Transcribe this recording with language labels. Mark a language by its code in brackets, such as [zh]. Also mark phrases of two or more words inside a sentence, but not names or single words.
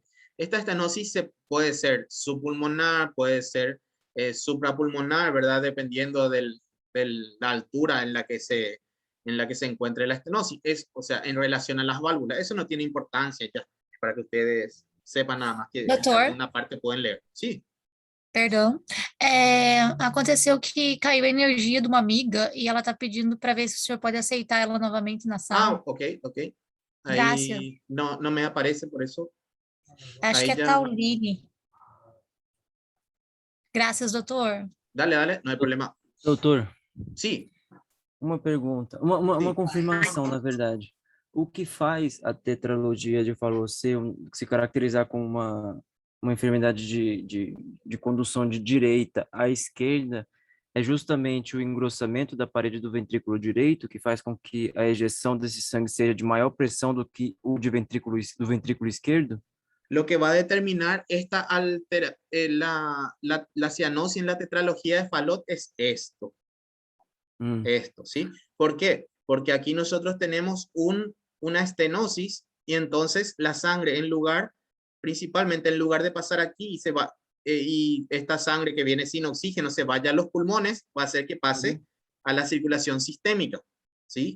[es] Esta estenosis puede ser subpulmonar, puede ser suprapulmonar, ¿verdad? Dependiendo de la altura en la que se encuentre la estenosis. O sea, en relación a las válvulas. Eso no tiene importancia ya, para que ustedes sepan nada más que [pt] Doutor? [es] alguna parte pueden leer. Sí. [pt] Perdão. Aconteceu que caiu a energia de uma amiga e ela está pedindo para ver se o senhor pode aceitar ela novamente na sala. [es] Ok. Gracias. Ahí no me aparece, por eso. [pt] Acho [es] Ahí [pt] que é [es] ya. [pt] Tauline. Graças, doutor. [es] Dale, no hay problema. [pt] Doutor, [es] Sí. [pt] uma pergunta, uma Sim. confirmação, na verdade. O que faz a tetralogia de Fallot se caracterizar como uma enfermidade de condução de direita à esquerda é justamente o engrossamento da parede do ventrículo direito que faz com que a ejeção desse sangue seja de maior pressão do que o do ventrículo esquerdo? [es] Lo que va a determinar la cianosis en la tetralogía de Fallot es esto. Esto, ¿sí? ¿Por qué? Porque aquí nosotros tenemos una estenosis y entonces la sangre principalmente en lugar de pasar aquí y se va, y esta sangre que viene sin oxígeno se vaya a los pulmones, va a hacer que pase a la circulación sistémica, ¿sí?